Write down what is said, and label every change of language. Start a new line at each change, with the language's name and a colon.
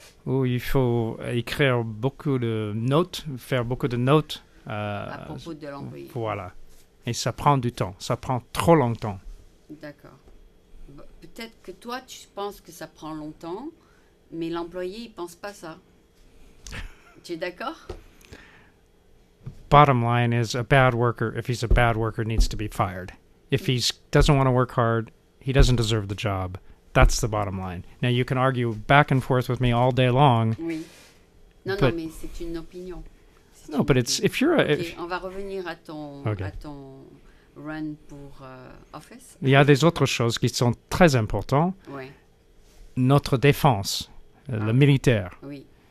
French: Ou il faut écrire beaucoup de notes, faire beaucoup de notes. À propos de l'employé. Voilà. Et ça prend du temps. Ça prend trop longtemps. D'accord. Peut-être que toi, tu penses que ça prend longtemps, mais l'employé, il pense pas ça. Tu es d'accord?
English: Bottom line is, a bad worker, if he's a bad worker, needs to be fired. If he doesn't want to work hard, he doesn't deserve the job. That's the bottom line. Now, you can argue back and forth with me all day long.
French: Oui. Non, mais c'est une opinion.
English: No, but it's if you're a...
French: Okay, on va revenir à ton run pour office. Il y a des autres choses qui sont très importantes. Oui. Notre défense, le militaire. Oui.